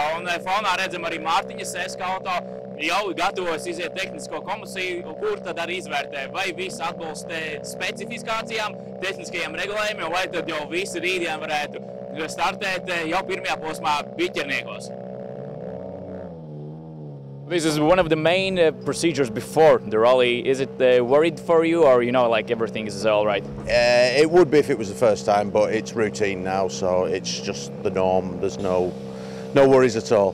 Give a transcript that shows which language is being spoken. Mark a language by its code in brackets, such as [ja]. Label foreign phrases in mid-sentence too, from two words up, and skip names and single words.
[lv] Un fonā redzam arī Mārtiņa Saska auto jau gatavos iziet tehnisko komisiju, kur tad arī izvērtē, vai viss atbilst specifikācijām, tehniskajiem regulējumiem, vai tad jau visi rītdien varētu startēt jau pirmajā posmā biķerniekos. [en] This is one of the main procedures before the rally. Is it worried for you, or like everything is all right? It would be if it was the first time, but it's routine now, so it's just the norm. There's no worries at all.